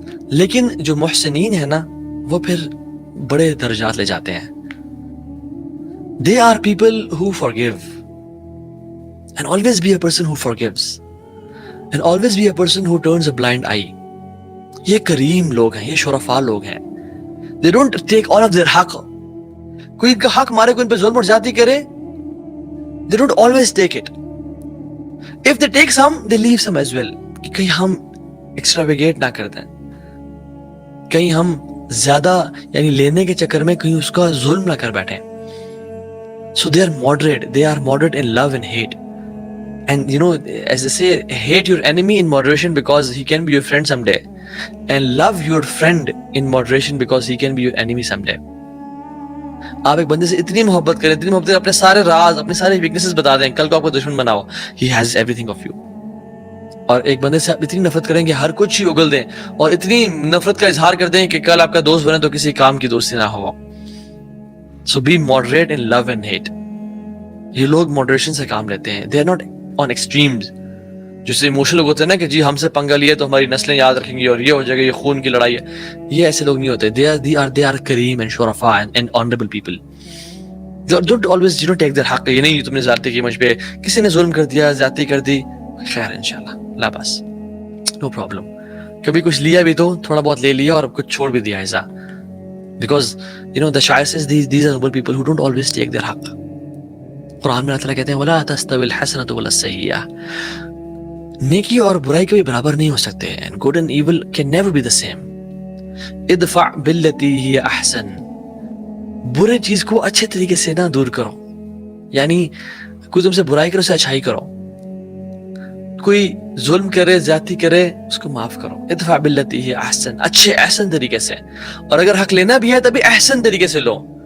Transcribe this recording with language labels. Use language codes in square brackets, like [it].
[ur] لیکن جو محسنین ہیں نا, وہ پھر بڑے درجات لے جاتے ہیں. [en] They are people who forgive, and always be a person who forgives, and always be a person who turns a blind eye. [ur] یہ کریم لوگ ہیں, یہ شرفاء لوگ ہیں. [en] They don't take all of their حق. [ur] کوئی ان کا حق مارے, کوئی ان پہ ظلم اور زیادتی کرے, [en] they don't always take it. If they take some, they leave some as well. [ur] کہ کہیں ہم ایکسٹراویگیٹ نہ کر دیں, کہیں ہم زیادہ یعنی لینے کے چکر میں کہیں اس کا ظلم نہ کر بیٹھیں. [en] So they are moderate. They are moderate in love and hate. And you know, as they say, hate your enemy in moderation because he can be your friend someday. And love your friend in moderation because he can be your enemy someday. [ur] آپ ایک بندے سے اتنی محبت کریں, اتنی محبت کریں, اپنے سارے راز, اپنے سارے ویکنیسز بتا دیں, کل کو آپ کو دشمن بناؤ, [en] he has everything of you. [ur] اور ایک بندے سے آپ اتنی نفرت کریں کہ ہر کچھ ہی اگل دیں, اور اتنی نفرت کا اظہار کر دیں کہ کل آپ کا دوست بنے تو کسی کام کی دوستی نہ ہو. [en] So be moderate in love and hate. [ur] یہ لوگ moderation سے کام لیتے ہیں. [en] They are not on extremes. [ur] جسے ایموشنل لوگ ہوتے ہیں نا کہ جی ہم سے پنگا لیے تو ہماری نسلیں یاد رکھیں گی اور یہ ہو جائے گا, یہ خون کی لڑائی ہے. یہ ایسے لوگ نہیں ہوتے. [en] They are کریم and شرفاء and honorable people. Don't always take their حق. [ur] یہ نہیں تم نے زیادتی کی مجھ پہ, کسی نے ظلم کر دیا, زیادتی کر دی, خیر انشاءاللہ, لا بس, [en] no problem. [ur] کبھی کچھ لیا بھی تو تھوڑا بہت لے لیا اور کچھ چھوڑ بھی دیا ایسا. [en] Because the Shair says these are noble people who don't always take their حق. [ur] قرآن میں اللہ تعالیٰ کہتے ہیں [ar] وَلَا تَسْتَوِي الْحَسَنَةُ وَلَا السَّيِّئَةُ, [ur] نیکی اور برائی کبھی برابر نہیں ہو سکتے. [en] And good and evil can never be the same. [ar] ادفع بالتي هي احسن, [ur] برے چیز کو اچھے طریقے سے نہ دور کرو, یعنی کوئی تم سے برائی کرے اسے اچھائی کرو, کوئی ظلم کرے, زیادتی کرے, اس کو معاف کرو. [ar] ادفع بالتي هي احسن, [ur] اچھے احسن طریقے سے. اور اگر حق لینا بھی ہے تبھی احسن طریقے سے لو.